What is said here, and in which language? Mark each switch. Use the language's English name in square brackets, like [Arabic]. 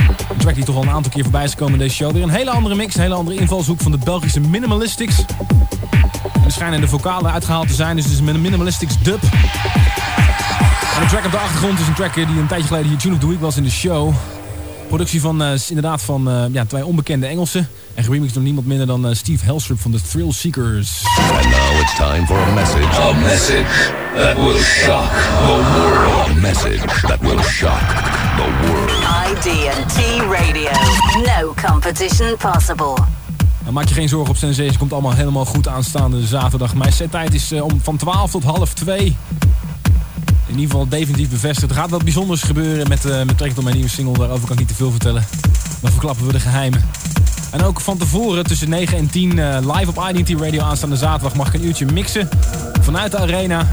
[Dutch] Een track die toch al een aantal keer voorbij is gekomen in deze show. Weer een hele andere mix, een hele andere invalshoek van de Belgische Minimalistics. Er schijnen de vocalen uitgehaald te zijn, dus het is een Minimalistics dub. En de track op de achtergrond is een track die een tijdje geleden hier Tune of the Week was in de show. Productie van twee onbekende Engelsen. En geremixed door niemand minder dan Steve Hellstrup van de Thrill Seekers. [English] And now it's time for a message. A message that will shock the world. A message that will shock the world. ID&T Radio. No competition possible. [Dutch] Nou, maak je geen zorgen op Sensei, het komt allemaal helemaal goed aanstaande zaterdag. Mijn settijd is van 12 tot half 2. In ieder geval definitief bevestigd. Er gaat wat bijzonders gebeuren met betrekking tot mijn nieuwe single. Daarover kan ik niet te veel vertellen. Maar verklappen we de geheimen. En ook van tevoren tussen 9 en 10 live op IDT Radio aanstaande zaterdag mag ik een uurtje mixen vanuit de arena.